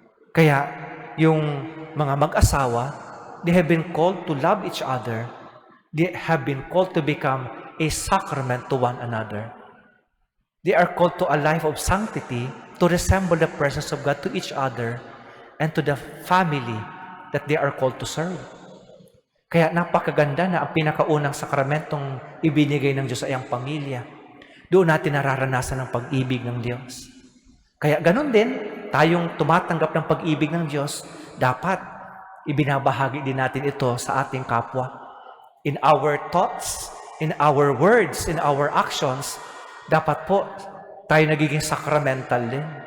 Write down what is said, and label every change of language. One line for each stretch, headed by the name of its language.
Filipino: Kaya, yung mga mag-asawa,
English: they have been called to love each other. They have been called to become a sacrament to one another. They are called to a life of sanctity to resemble the presence of God to each other and to the family that they are called to serve.
Filipino: Kaya napakaganda na ang pinakaunang sakramentong ibinigay ng Diyos ay ang pamilya. Doon natin nararanasan ang pag-ibig ng Diyos. Kaya ganun din, tayong tumatanggap ng pag-ibig ng Diyos, dapat ibinabahagi din natin ito sa ating kapwa.
English: In our thoughts, in our words, in our actions,
Filipino: dapat po tayo nagiging sacramental din.